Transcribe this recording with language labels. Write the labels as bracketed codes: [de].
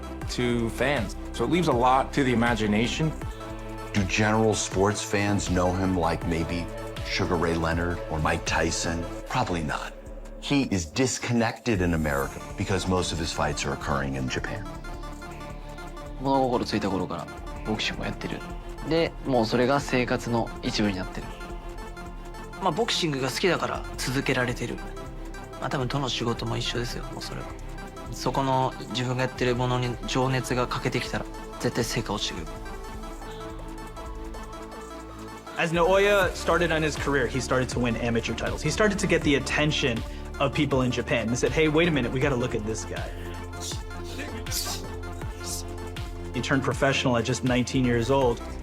[en] To fans, so it leaves a lot to the imagination. Do general sports fans know him like maybe Sugar Ray Leonard or Mike Tyson? Probably not. He is disconnected in America because most of his fights are occurring in Japan. [ja] 物心ついた頃からボクシングをやってる。でもうそれが生活の一部になってる。まあボクシングが好きだから続けられてる。まあ多分どの仕事も一緒ですよ。もうそれはそこの自分がやってるものに情熱が欠けてきたら絶対成果落ちてくる。 [en] As Naoya started on his career, he started to win amateur titles. He started to get the attention of people in Japan. They said, hey, wait a minute, we got to look at this guy. He turned professional at just 19 years old.